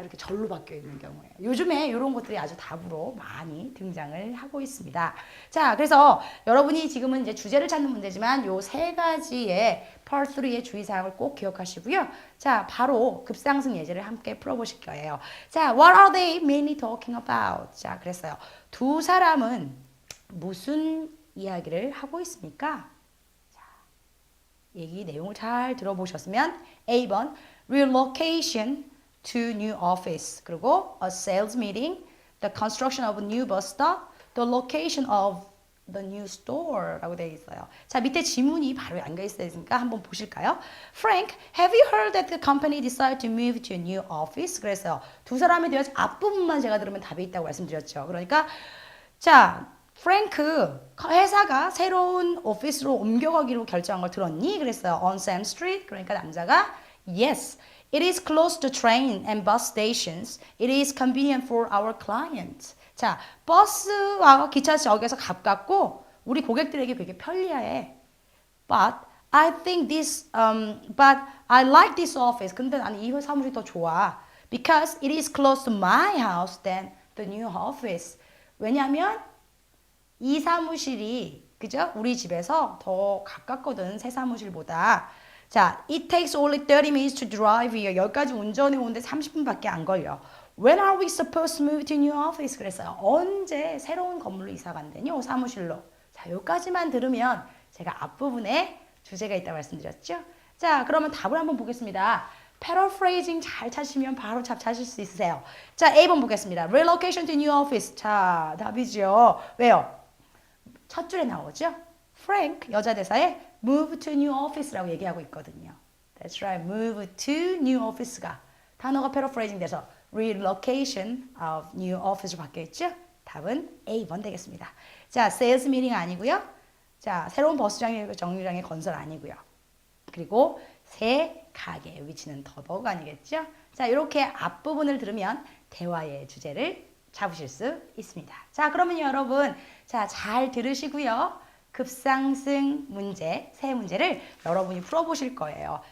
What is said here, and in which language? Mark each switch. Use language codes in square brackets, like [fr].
[ko] 이렇게 절로 바뀌어 있는 경우에요. 요즘에 이런 것들이 아주 답으로 많이 등장을 하고 있습니다. 자, 그래서 여러분이 지금은 이제 주제를 찾는 문제지만 요 세 가지의 Part 3의 주의사항을 꼭 기억하시고요. 자, 바로 급상승 예제를 함께 풀어보실 거예요. [en] 자, what are they mainly talking about? [ko] 자, 그랬어요. 두 사람은 무슨 이야기를 하고 있습니까? 자, 얘기 내용을 잘 들어보셨으면 [en] A번 relocation to new office 그리고 a sales meeting, the construction of a new bus stop, the location of the new store [ko] 라고 되어 있어요. 자, 밑에 지문이 바로 연결 있으니까 한번 보실까요? [en] Frank, have you heard that the company decided to move to a new office? [ko] 그래서 두 사람에 대해서 앞부분만 제가 들으면 답이 있다고 말씀드렸죠. 그러니까 자, 프랭크 회사가 새로운 오피스로 옮겨가기로 결정한 걸 들었니? 그랬어요. [en] On Sam Street. [ko] 그러니까 남자가 [en] Yes, it is close to train and bus stations. It is convenient for our clients. [ko] 자, 버스와 기차역에서 가깝고 우리 고객들에게 되게 편리해. [en] But I like this office. [ko] 근데 나는 이 사무실이 더 좋아. [en] Because it is close to my house than the new office. [ko] 왜냐하면 이 사무실이 그죠? 우리 집에서 더 가깝거든. 새 사무실보다. [en] 자, it takes only 30 minutes to drive here. [ko] 여기까지 운전해 오는데 30분밖에 안 걸려. [en] When are we supposed to move to new office? [ko] 그랬어요. 언제 새로운 건물로 이사 간대요? 사무실로. 자, 여기까지만 들으면 제가 앞부분에 주제가 있다고 말씀드렸죠? 자, 그러면 답을 한번 보겠습니다. paraphrasing 잘 찾으시면 바로 답 찾을 수 있으세요. 자, A번 보겠습니다. [en] relocation to new office. [ko] 자, 답이죠. 왜요? 첫 줄에 나오죠? Frank, 여자 대사에 [en] move to new office [ko] 라고 얘기하고 있거든요. [en] That's right. move to new office [ko] 가 단어가 paraphrasing 돼서 [en] relocation of new office [ko] 로 바뀌었죠? 답은 A번 되겠습니다. 자, sales meeting 아니고요. 자, 새로운 버스 정류장의 건설 아니고요. 그리고 새 가게의 위치는 더더욱 아니겠죠? 자, 이렇게 앞부분을 들으면 대화의 주제를 잡으실 수 있습니다. 자, 그러면 여러분, 자, 잘 들으시고요. 급상승 문제, 세 문제를 여러분이 풀어보실 거예요.